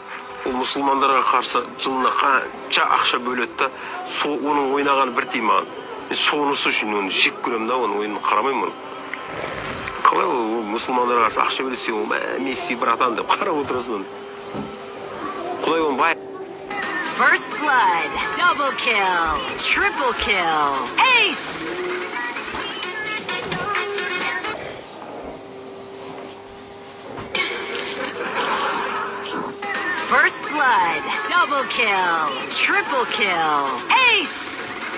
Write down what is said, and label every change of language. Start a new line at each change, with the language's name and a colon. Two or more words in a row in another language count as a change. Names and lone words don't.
Kazakh: Ол мұсылмандарға қарсы жылына қанша ақша бөледі да, оның ойнағаны бір тиын маған. Мен сонысы үшін оны жек көремін да, оның ойынын қарамаймын. Қалай ол мұсылмандарға қарсы ақша бөлесе, ол Месси братан деп қарап отырасың. Құдай оны бай.
English: First blood, double kill, triple kill, ace! First blood, double kill, triple kill, ace!